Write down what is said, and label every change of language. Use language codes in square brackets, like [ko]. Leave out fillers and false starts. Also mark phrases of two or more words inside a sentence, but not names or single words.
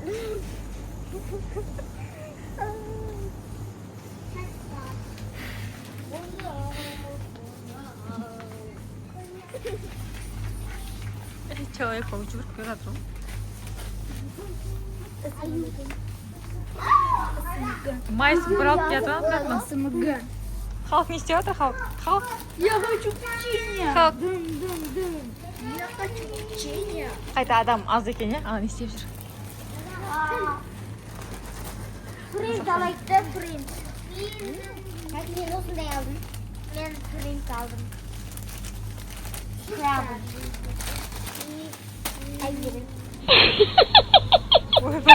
[kk] Человек-паук жүгіріп келе жатыр. Майс бір алып келе жатыр, СМГ. халық не істеп жатыр, халық? [ru] Я хочу печенье. [kk] Халық. [ru] Я хочу печенье. [kk] Қайта адам аз екен, не істеп жүр? Принт алайды, принт. Мен осындай алдым. Мен принт алдым. [ru] Крабы. Айгерім.